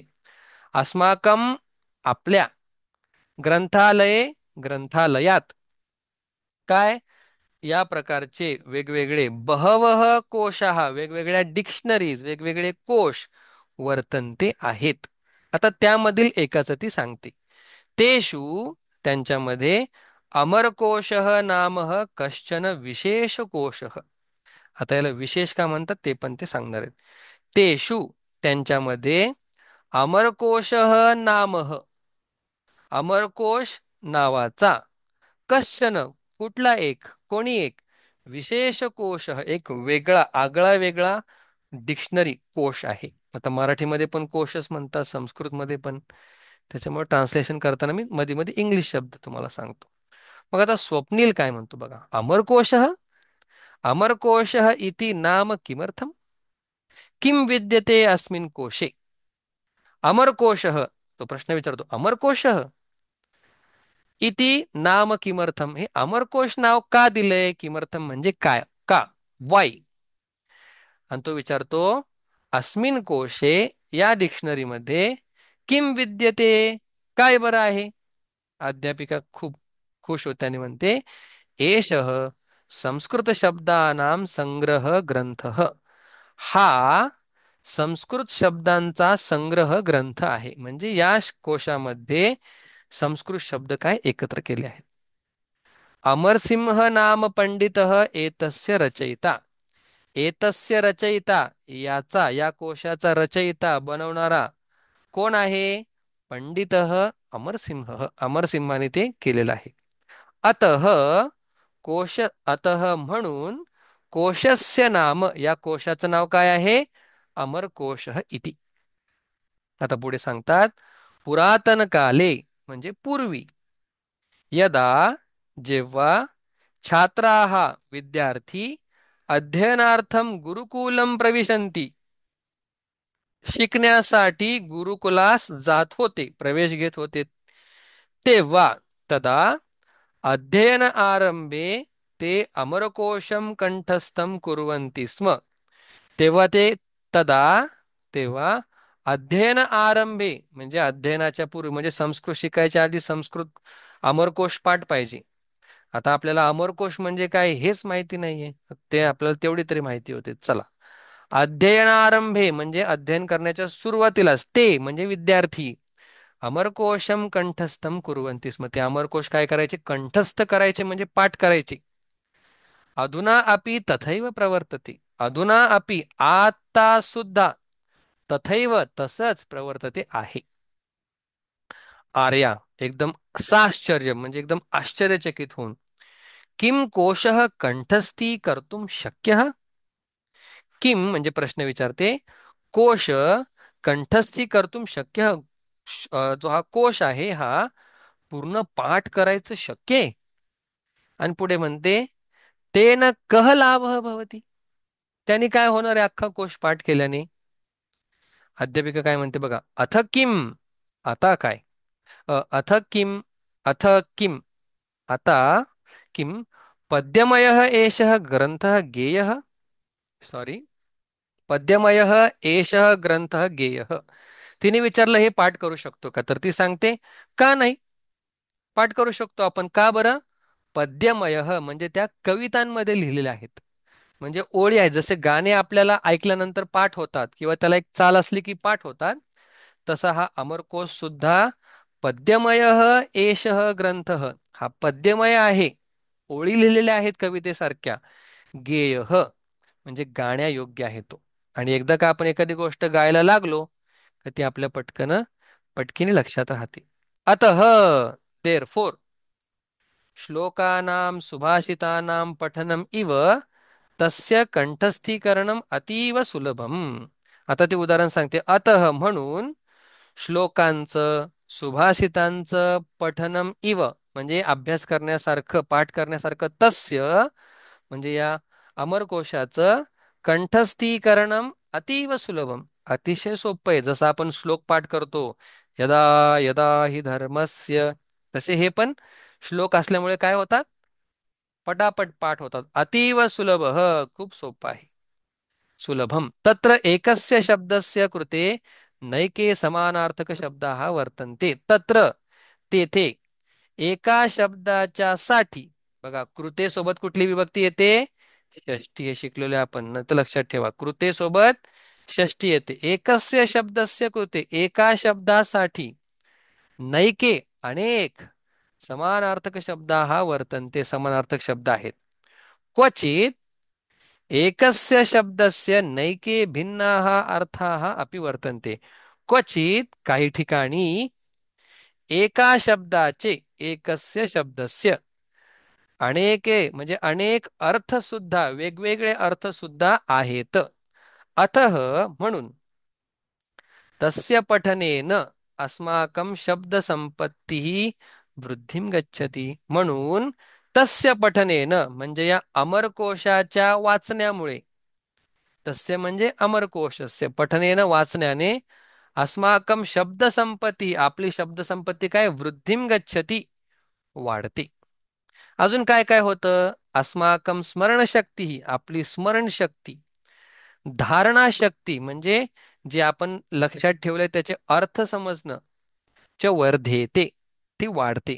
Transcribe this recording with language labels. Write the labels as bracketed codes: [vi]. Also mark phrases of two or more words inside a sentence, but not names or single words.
[mr] अस्माकं आपल्या ग्रंथालये ग्रंथालयात काय या प्रकारचे वेगवेगळे [sa] बहवह कोशाः [mr] वेगवेगळ्या डिक्शनरीज वेगवेगळे कोश वर्तन्ते आहेत. आता त्यामधील एकाच ती सांगते. [sa] तेषु त्यांच्यामध्ये अमरकोशः नामः कश्चन विशेष कोशः. [mr] आता याला विशेष का म्हणतात ते पण ते सांगणार आहेत. तेषु त्यांच्यामध्ये [sa] अमरकोशः नामः [mr] अमरकोश नावाचा कश्चन कुठला एक कोणी एक विशेष कोश एक वेगळा आगळा वेगळा डिक्शनरी कोश आहे. आता मराठीमध्ये पण कोशच म्हणतात, संस्कृतमध्ये पण. त्याच्यामुळे ट्रान्सलेशन करताना मी मध्ये मध्ये इंग्लिश शब्द तुम्हाला सांगतो. मग आता स्वप्नील काय म्हणतो बघा. [sa] अमरकोश अमरकोश इति नाम किमर्थम, किम विद्यते अस्मिन् कोशे. [mr] अमरकोश, तो प्रश्न विचारतो अमरकोश [sa] इति नाम किमर्थम, [mr] हे अमरकोश नाव का दिलंय, किमर्थम म्हणजे काय, का, वाय. आणि तो विचारतो [sa] अस्मिन कोशे [mr] या डिक्शनरीमध्ये [sa] किम विद्यते, [mr] काय बरं आहे. अध्यापिका खूप खुश होत्याने म्हणते [sa] एषः संस्कृत शब्दानां संग्रह ग्रंथः, [mr] हा संस्कृत शब्दांचा संग्रह ग्रंथ आहे. म्हणजे या कोशामध्ये संस्कृत शब्द काय एकत्र केले आहेत. [sa] अमरसिंह नाम पंडितः एतस्य रचयिता, एतस्य रचयिता [mr] याचा या कोशाचा रचयिता बनवणारा कोण आहे, पंडितः अमरसिंह, अमरसिंहाने ते केलेलं आहे. [sa] अतः कोश, अतः [mr] म्हणून [sa] कोशस्य नाम [mr] या कोशाचं नाव काय आहे, [sa] अमरकोशः इति. [mr] आता पुढे सांगतात [sa] पुरातन काले [mr] म्हणजे पूर्वी, यदा जेव्हा छात्राः विद्यार्थी [sa] अध्ययनार्थम गुरुकुलम प्रविशन्ति, [mr] शिकण्यासाठी गुरुकुलास जात होते प्रवेश घेत होते, तेव्हा [sa] तदा अध्ययन आरंभे ते अमरकोशम कंठस्थम कुर्वन्ति स्म. [mr] तेव्हा ते तदा तेव्हा [sa] अध्ययन आरंभे [mr] म्हणजे अध्ययनाच्या पूर्वी, म्हणजे संस्कृत शिकायच्या आधी संस्कृत अमरकोश पाठ पाहिजे. आता आपल्याला अमरकोश म्हणजे काय हेच माहिती नाहीये, ते आपल्याला तेवढी तरी माहिती होते. चला, अध्ययनारंभे म्हणजे अध्ययन करण्याच्या सुरुवातीलाच ते म्हणजे विद्यार्थी [sa] अमरकोशम कंठस्थम कुर्वन्ति स्म, [mr] ते अमरकोश काय करायचे, कंठस्थ करायचे म्हणजे पाठ करायचे. [sa] अधुना अपि तथैव प्रवर्तते, अधुना अपि [mr] आता सुद्धा [sa] तथैव तसंच प्रवर्तते आहे. [mr] आर्या एकदम साश्चर्य म्हणजे एकदम आश्चर्यचकित होऊन [sa] किम कोशः कंठस्थी कर्तुम शक्यः, [mr] किम म्हणजे प्रश्न विचारते, [sa] कोश कंठस्थी कर्तुम शक्य, [mr] जो हा कोश आहे हा पूर्ण पाठ करायचं शक्य आहे. आणि पुढे म्हणते [sa] तेन कह लाभः भवति, [mr] त्याने काय होणार आहे अख्खा कोश पाठ केल्याने. अध्यापिका काय म्हणते बघा. [sa] अथ किम, [mr] आता काय, [sa] अथ किम, अथ किम, आता किम पद्यमयः एषः ग्रंथः गेयः, सॉरी, पद्यमयः एषः ग्रंथः गेयः. [mr] तिने विचारलं हे पाठ करू शकतो का, तर ती सांगते का नाही, पाठ करू शकतो आपण. का बरं, पद्यमय म्हणजे त्या कवितांमध्ये लिहिलेल्या आहेत. म्हणजे ओळी आहेत, जसे गाणे आपल्याला ऐकल्यानंतर पाठ होतात किंवा त्याला एक चाल असली की पाठ होतात, तसा हा अमरकोश सुद्धा [sa] पद्यमय एष ग्रंथ, [mr] हा पद्यमय आहे. ओळी लिहिलेल्या आहेत कवितेसारख्या. गेय म्हणजे गाण्यायोग्य आहे तो. आणि एकदा का आपण एखादी गोष्ट गायला लागलो तर ती आपल्या पटकीने लक्षात राहते. [sa] अतः देअर फोर श्लोकानां सुभाषितानां पठनम इव तस्य कंठस्थीकरणम अतीव सुलभम. [mr] आता ते उदाहरण सांगते. अतः म्हणून श्लोकांचं सुभाषितांचं [sa] पठनम इव [mr] म्हणजे अभ्यास करण्यासारखं, पाठ करण्यासारखं, तस्य म्हणजे या अमरकोशाचं [sa] कंठस्थीकरणम अतीव सुलभम, [mr] अतिशय सोपं आहे. जसं आपण श्लोक पाठ करतो, [sa] यदा यदा हि धर्मस्य, [mr] तसे हे पण श्लोक असल्यामुळे काय होतात, पटापट पाठ होतात. अतीव सुलभ, खूप सोपं आहे. [sa] सुलभम तत्र एकस्य शब्दस्य कृते नैके समानार्थक शब्दाः वर्तन्ते. [mr] तत्र तेथे एका शब्दाच्या साठी, बघा कृते सोबत कुठली विभक्ती येते, षष्ठी. हे शिकलेले आपण, न तर लक्षात ठेवा, कृते सोबत षष्ठी येते. [sa] एकस्य शब्दस्य कृते, [mr] एका शब्दासाठी, नैके अनेक, [sa] समानार्थक शब्दाः वर्तन्ते, [mr] समानार्थक शब्द आहेत. [sa] क्वचित एकस्य शब्दस्य नैके भिन्नाः अर्थाः अपि वर्तन्ते. [mr] क्वचित काही ठिकाणी एका शब्दाचे, [sa] एकस्य शब्दस्य अनेके [mr] म्हणजे अनेक अर्थ सुद्धा, वेगवेगळे अर्थ सुद्धा आहेत. [sa] अतः म्हणून तस्य पठनेन अस्माकं शब्दसंपत्तिः वृद्धिं गच्छति. [mr] म्हणून [sa] तस्य पठनेन [mr] म्हणजे या अमरकोशाच्या वाचण्यामुळे, तस्य म्हणजे अमरकोशस्य, पठनेन वाचण्याने, [sa] अस्माकं शब्दसंपत्ती, [mr] आपली शब्दसंपत्ती काय, [sa] वृद्धिं गच्छति, [mr] वाढते. अजून काय काय होतं, अस्माकं स्मरणशक्ती, आपली स्मरणशक्ती, धारणाशक्ती म्हणजे जे आपण लक्षात ठेवलंय त्याचे अर्थ समजणं, [sa] च वर्धेते, [mr] ती वाढते.